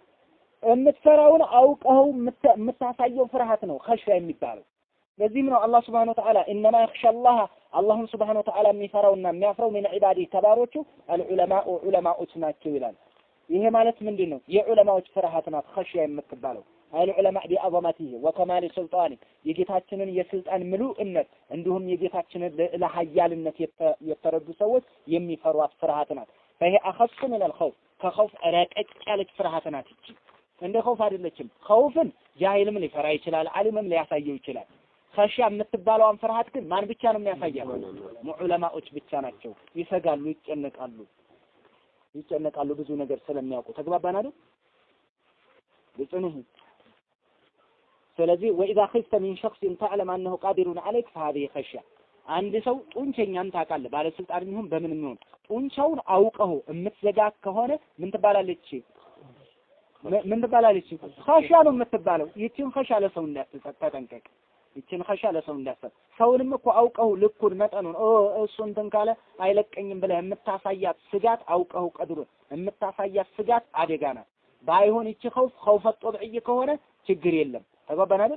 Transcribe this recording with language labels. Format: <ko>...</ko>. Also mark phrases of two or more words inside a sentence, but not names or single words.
<am>የምትፈራውን አውቀው የምታሳየው ፍርሃት ነው ኸሽያ የሚባለው። ለዚህም ነው አላህ</am> <ar>سبحانه وتعالى إنما يخشى الله</ar> <am>አላህን</am> <ar>سبحانه وتعالى</ar> <am>የሚፈራውና የሚያፍረው</am> <ar>من عباده</ar> <am>ከባሮቹ አልዑለማኡ ዑለማዎች ናቸው ይላል። ይሄ ማለት ምንድን ነው? የዑለማዎች ፍርሃት ናት ኸሽያ የምትባለው።</am> <ar>العلماء بعظمته وكمال سلطانه</ar> <am>የጌታችንን የስልጣን ምሉእነት እንዲሁም የጌታችንን ለሀያልነት የተረዱ ሰዎች የሚፈሯት ፍርሃት ናት።</am> <ar>فهي أخص من الخوف</ar> <am>ከኸውፍ ረቀቅ ያለች ፍርሃት ናት። እቺ እንደ ኸውፍ አይደለችም። ኸውፍን ጃሂልም ሊፈራ ይችላል፣ ዓሊምም ሊያሳየው ይችላል። ኸሽያ የምትባለውን ፍርሃት ግን ማን ብቻ ነው የሚያሳየው? ዑለማዎች ብቻ ናቸው። ይሰጋሉ፣ ይጨነቃሉ ብዙ ነገር ስለሚያውቁ። ተግባባን አይደል? بصنه ስለዚህ</am> <ar>وإذا خفت من شخص تعلم أنه قادر عليك فهذه خشية</ar> <am>አንድ ሰው ጡንቸኛን ታውቃለህ፣ ባለስልጣን ይሁን በምን ይሁን ጡንቻውን አውቀው የምትዘጋ ከሆነ ምን ትባላለች? ኸሽያ ነው የምትባለው። ይቺን ኸሽያ ለሰው እንዳትጠንቀቅ፣ ይቺን ኸሽያ ለሰው እንዳትሰጥ። ሰውንም እኮ አውቀው ልኩን መጠኑን እሱ እንትን ካለ አይለቀኝም ብለህ የምታሳያት ስጋት አውቀው ቀድሩን የምታሳያት ስጋት አደጋ ናት። ባይሆን ይቺ</am> <ar>خوف طبيعي</ar> <am>ከሆነ ችግር የለም። ተገባን አይደል?</am>